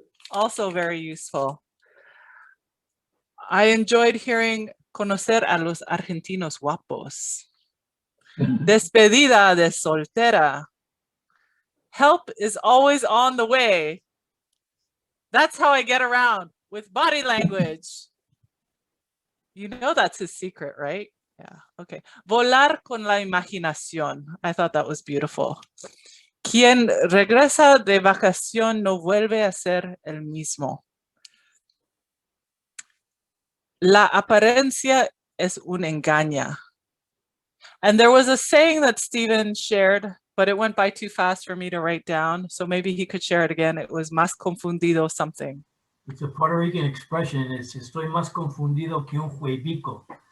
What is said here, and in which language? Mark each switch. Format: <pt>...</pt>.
<en>Also very useful. I enjoyed hearing</en> <es>conocer a los argentinos guapos. Despedida de soltera.</es> <en>Help is always on the way. That's how I get around, with body language. You know that's his secret, right? Yeah, okay.</en> <es>Volar con la imaginación.</es> <en>I thought that was beautiful.</en> <es>Quien regresa de vacación no vuelve a ser el mismo. La apariencia es un engaño.</es> <en>And there was a saying that Stephen shared, but it went by too fast for me to write down. So maybe he could share it again. It was</en> <es>más confundido</es> <en>something. It's a Puerto Rican expression.</en> <es>It's estoy más confundido que un juebico.</es>